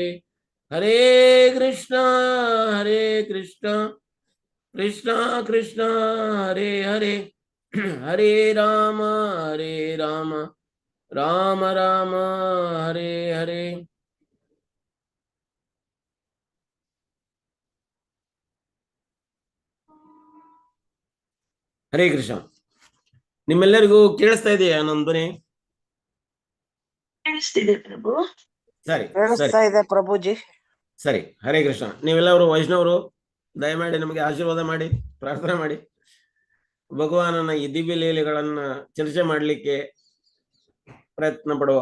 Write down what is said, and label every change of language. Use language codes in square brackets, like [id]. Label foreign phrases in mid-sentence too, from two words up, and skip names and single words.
[sa] ಹರೇ ಕೃಷ್ಣ ಕೃಷ್ಣ ಕೃಷ್ಣ ಹರೇ ಹರೇ ಹರೇ ರಾಮ ರಾಮ ರಾಮ ಹರೇ ಹರೇ. ಹರೇ ಕೃಷ್ಣ. [kn] ನಿಮ್ಮೆಲ್ಲರಿಗೂ ಕೇಳಿಸ್ತಾ ಇದೆಯಾ ನನ್ನ ಧ್ವನಿ? ಕೇಳಿಸ್ತಿದೆ ಪ್ರಭು. ಸರಿ ಸರಿ ಕೇಳಿಸ್ತಾ ಇದೆ ಪ್ರಭುಜಿ. ಸರಿ. [sa] ಹರೇ ಕೃಷ್ಣ. [kn] ನೀವೆಲ್ಲವರು ವೈಷ್ಣವರು ದಯಮಾಡಿ ನಮಗೆ ಆಶೀರ್ವಾದ ಮಾಡಿ ಪ್ರಾರ್ಥನೆ ಮಾಡಿ ಭಗವಾನನ ಈ ದಿವ್ಯ ಲೀಲೆಗಳನ್ನ ಚರ್ಚೆ ಮಾಡಲಿಕ್ಕೆ ಪ್ರಯತ್ನ ಪಡುವ.